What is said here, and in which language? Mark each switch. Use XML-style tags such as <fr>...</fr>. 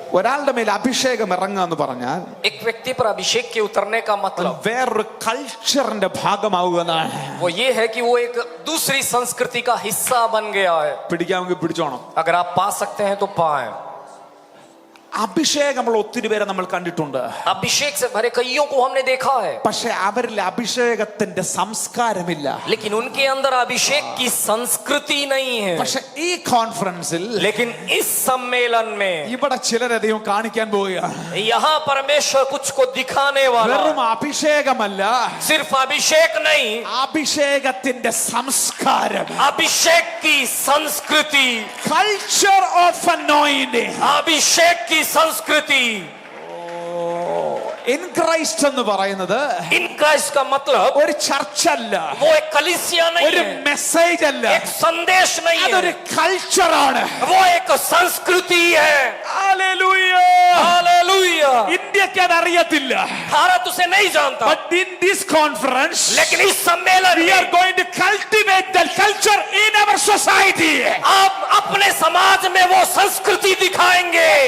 <ml>ഒരാളുടെ മേൽ അഭിഷേകം ഇറങ്ങുക എന്ന് പറഞ്ഞാൽ</ml> <hi>एक व्यक्ति पर अभिषेक के उतरने का मतलब</hi> <ml>വേറൊരു കൾച്ചറിന്റെ ഭാഗമാവുക എന്നാണ്.</ml> <hi>वो ये है कि वो एक दूसरी संस्कृति का हिस्सा बन गया है.</hi> <ml>പിടിക്കാമെങ്കിൽ പിടിച്ചോണം.</ml> <hi>अगर आप पा सकते हैं तो पाएं.</hi> <ml>അഭിഷേകമുള്ള ഒത്തിരി പേരെ നമ്മൾ കണ്ടിട്ടുണ്ട്.</ml> <hi>अभिषेक से भरे कईयों को हमने देखा है,</hi> <ml>പക്ഷെ അവരിൽ അഭിഷേകത്തിന്റെ സംസ്കാരമില്ല.</ml> <hi>लेकिन उनके अंदर अभिषेक की संस्कृति नहीं है.</hi> <ml>പക്ഷെ ഈ കോൺഫറൻസിൽ</ml> <hi>लेकिन इस सम्मेलन में</hi> <ml>ഇവിടെ ചിലരധികം കാണിക്കാൻ പോവുകയാണ്.</ml> <hi>यहाँ परमेश्वर कुछ को दिखाने वाला,</hi> <ml>വെറും അഭിഷേകമല്ല,</ml> <hi>सिर्फ अभिषेक नहीं,</hi> <ml>അഭിഷേകത്തിന്റെ സംസ്കാരം,</ml> <hi>अभिषेक की संस्कृति,</hi> <ml>കൾച്ചർ ഓഫ് അനോയിന്റിംഗ്.</ml> <hi>अभिषेक की संस्कृति.</hi> <ml>ഇൻ ക്രൈസ്റ്റ് എന്ന് പറയുന്നത്</ml> <hi>इन क्राइस्ट का मतलब</hi> <ml>ഒരു ചർച്ച് അല്ല,</ml> <hi>वो एक कलीसिया नहीं</hi> <ml>ഒരു</ml> <hi>है,</hi> <ml>മെസ്സേജ് അല്ല,</ml> <hi>एक संदेश नहीं</hi> <ml>അതൊരു</ml> <hi>है,</hi> <ml>കൾച്ചറാണ്.</ml> <hi>वो एक संस्कृति है.</hi> <ml>ഹല്ലേലൂയ.</ml> <hi>हालेलुया.</hi> <ml>ഇന്ത്യക്ക് അത് അറിയത്തില്ല.</ml> <hi>भारत उसे नहीं जानता,</hi> <en>But in this conference,</en> <hi>लेकिन इस सम्मेलन</hi> <en>we are</en> <hi>में</hi> <en>going to cultivate the culture in our society.</en> <hi>आप अपने समाज में वो संस्कृति दिखाएंगे,</hi>